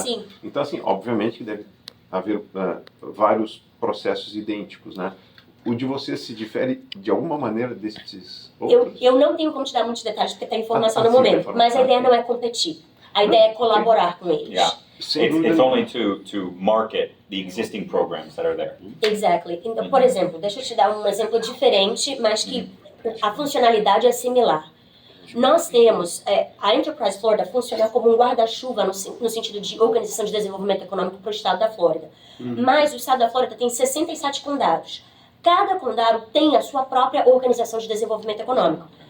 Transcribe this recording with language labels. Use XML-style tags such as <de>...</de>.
<pt>sim. Então, assim, obviamente que deve haver vários processos idênticos, né? O de você se difere de alguma maneira desses outros? Eu não tenho como te dar muitos detalhes porque tem informação no sim, momento, informação. mas a ideia não é competir. A ideia é colaborar com eles.</pt> <en>Yeah.</en> <pt>Sem dúvida</pt> <en>It's</en> <pt>nenhuma.</pt> <en>only to market the existing programs that are there. Exactly.</en> <pt>Então, por exemplo, deixa eu te dar um exemplo diferente, mas que a funcionalidade é similar. Nós temos, a Enterprise Florida funciona como um guarda-chuva no sentido de organização de desenvolvimento econômico para o estado da Flórida. Mas o estado da Flórida tem 67 condados. Cada condado tem a sua própria organização de desenvolvimento econômico.</pt>